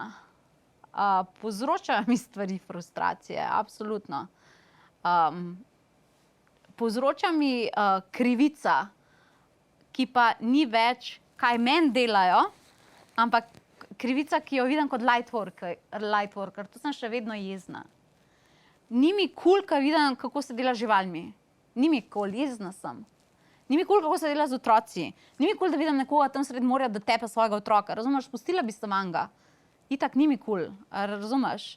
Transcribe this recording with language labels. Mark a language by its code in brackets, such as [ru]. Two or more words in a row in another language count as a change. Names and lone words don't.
[sl] Povzročajo mi stvari frustracije, absolutno. Povzroča mi krivica, ki pa ni več, kaj meni delajo, ampak krivica, ki jo vidim kot [en] light worker, [sl] to sem še vedno jezna. Ni mi kul, ko vidim, kako se dela z živalmi. Ni mi kul, jezna sem. Ni mi kul, kako se dela z otroci. Ni mi kul, da vidim nekoga tam sredi morja, da tepe svojega otroka. Razumeš, pustila bi se manga. Itak ni mi kul, razumeš?